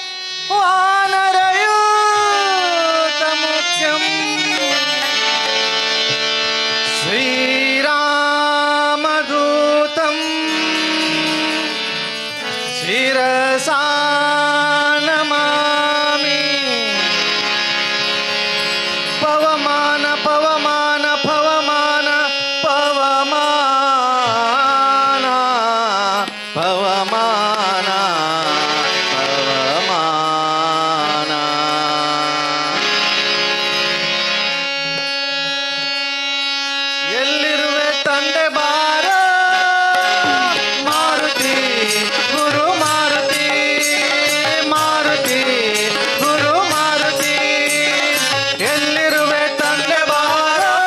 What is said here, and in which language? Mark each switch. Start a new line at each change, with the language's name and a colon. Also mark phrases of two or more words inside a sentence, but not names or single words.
Sanskrit: वानरयूतमुख्यम् श्रीरामदूतं शिरसा नमामि पवमान पवमान पवमान पवमान पवमान पवमान
Kannada: ಎಲ್ಲಿರುವೆ ತಂದೆ ಬಾರ ಮಾರುತಿ ಗುರು ಮಾರುತಿ ಮಾರುತಿ ಗುರು ಮಾರುತಿ ಎಲ್ಲಿರುವೆ ತಂದೆ ಬಾರ